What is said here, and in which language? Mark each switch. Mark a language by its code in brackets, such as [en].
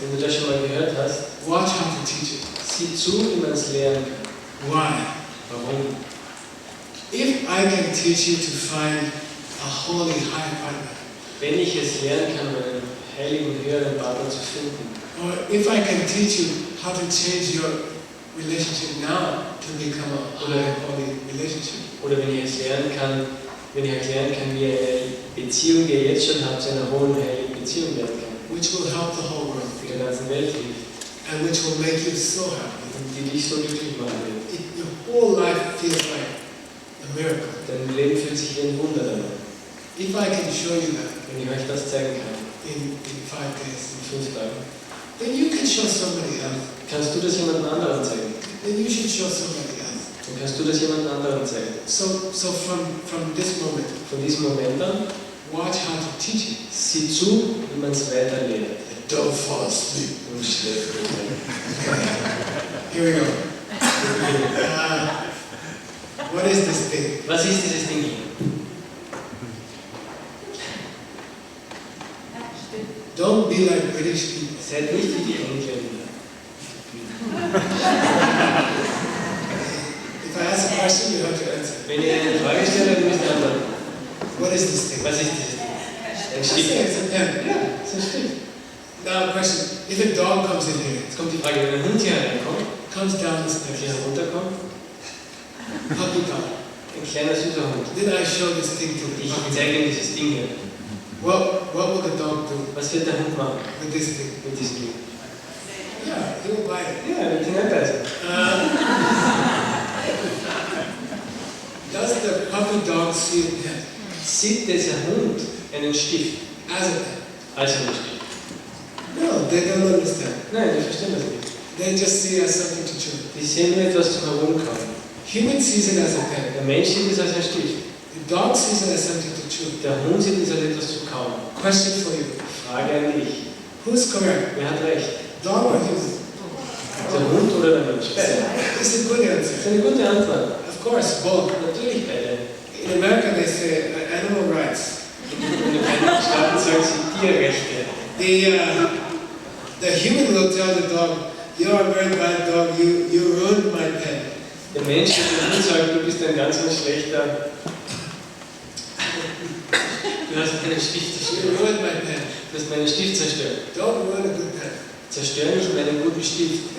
[de] Wenn du das schon mal gehört hast, [en] watch how to teach it. [de] sieh zu, wie man es lernen kann. [en] Why? [de] Warum? [en] If I can teach you to find a holy high partner, [de] Wenn ich es lernen kann, einen heiligen, höheren Partner zu finden, [en] or if I can teach you how to change your relationship now to become a high holy relationship, [de] oder wenn ich es lernen kann, wenn ich erklären kann, wie eine Beziehung, die ihr jetzt schon habt, zu einer hohen, heiligen Beziehung werden kann, [en] which will help the whole world. [de] die der ganzen Welt hilft. [en] and which will make you so happy. [de] die dich so glücklich machen wird. [en] Your whole life feels like a miracle. [de] Dein Leben fühlt sich wie ein Wunder danach. [en] If I can show you that [de] Wenn ich euch das zeigen kann, [en] in 5 days, [de] in 5 Tagen, [en] then you can show somebody else. [de] kannst du das jemand anderen zeigen. [en] Then you should show somebody else. [de] Dann kannst du das jemand anderen zeigen. [en] So from this moment, [de] Von diesem Moment an, [en] watch how to teach it. [de] sieh zu, wie man es weiterlehrt. [en] Don't fall asleep. [de] Und schläft nicht ein. [en] Here we go. What is this thing? [de] Was ist dieses Ding hier? [en] Don't be like British people. [de] Seid nicht wie die Engländer. [en] If I ask a question, you have to answer. [de] Wenn ihr eine Frage stellt, dann müsst ihr antworten. [en] What is this thing? [de] Was ist dieses Ding? Ein [en] I [de] Stift. [en] say it's a pen. Yeah, it's a stick. Now, question: if a dog comes in here, [de] Jetzt kommt die Frage, wenn ein Hund hier reinkommt, [en] comes down the [de] wenn hier [en] stairs, [de] runterkommt, [en] puppy dog, [de] ein kleiner süßer Hund. [en] then I show this thing to the [de] Ich [en] puppy. [de] zeige ihm dieses Ding hier. [en] What will the dog do [de] Was wird der Hund machen [en] with this thing? [de] mit diesem Ding? [en] Yeah, he will bite it. [de] Ja, er wird hineinbeißen. [en] Does the puppy dog see a pen [de] Sieht dieser Hund einen Stift [en] as a pen? [de] als einen Stift? [en] No, they don't understand. [de] Nein, die verstehen das nicht. [en] They just see it as something to chew. [de] Die sehen nur etwas zum Herumkauen. [en] Human sees it as a pen. [de] Der Mensch sieht es als ein Stift. [en] The dog sees it as something to chew. [de] Der Hund sieht es als etwas zu kauen. [en] Question for you: [de] Frage an dich. [en] who's correct, [de] Wer hat recht? [en] dog or human? [de] Der Hund oder der Mensch? Beide. [en] It's a good [de] Das ist [en] answer. [de] eine gute Antwort. [en] Of course, both. [de] Natürlich beide. [en] In America, they say animal rights. [de] In den Vereinigten Staaten sagen sie Tierrechte. [en] The human will tell the dog, "You are a very bad dog. You ruined my pen." [de] Der Mensch wird dem Hund sagen, du bist ein ganz schlechter. Du hast meinen Stift [en] You [de] zerstört. [en] ruined my pen. [de] Du hast meinen Stift zerstört. [en] Don't ruin a good pen. [de] Zerstör nicht meinen guten Stift.